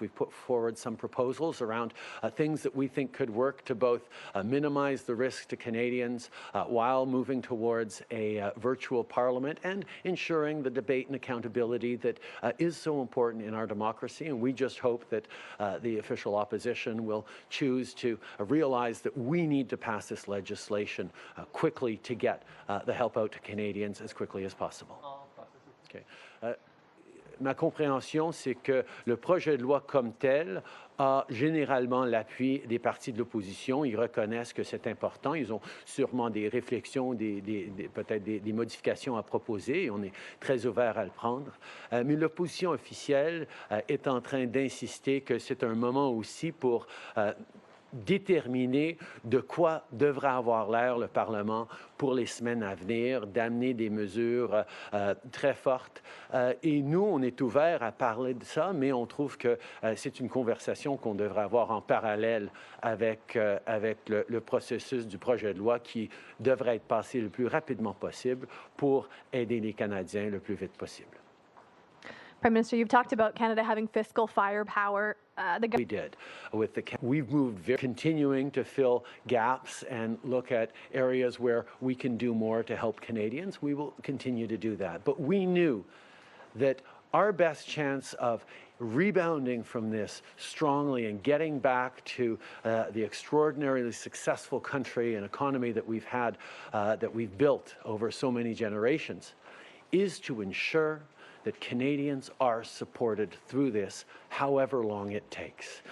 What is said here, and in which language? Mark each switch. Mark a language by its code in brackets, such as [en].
[en] We've put forward some proposals around things that we think could work to both minimize the risk to Canadians while moving towards a virtual Parliament and ensuring the debate and accountability that is so important in our democracy. And we just hope that the official opposition will choose to realize that we need to pass this legislation quickly to get the help out to Canadians as quickly as possible. Okay. [fr] Ma compréhension, c'est que le projet de loi comme tel a généralement l'appui des partis de l'opposition. Ils reconnaissent que c'est important. Ils ont sûrement des réflexions, peut-être des modifications à proposer. Et on est très ouvert à le prendre. Mais l'opposition officielle est en train d'insister que c'est un moment aussi pour déterminer de quoi devra avoir l'air le Parlement pour les semaines à venir, d'amener des mesures très fortes. Et nous, on est ouvert à parler de ça, mais on trouve que c'est une conversation qu'on devrait avoir en parallèle avec le processus du projet de loi qui devrait être passé le plus rapidement possible pour aider les Canadiens le plus vite possible. [en] Prime Minister, you've talked about Canada having fiscal firepower. We did. We've moved continuing to fill gaps and look at areas where we can do more to help Canadians. We will continue to do that. But we knew that our best chance of rebounding from this strongly and getting back to the extraordinarily successful country and economy that we've had, that we've built over so many generations, is to ensure that Canadians are supported through this, however long it takes.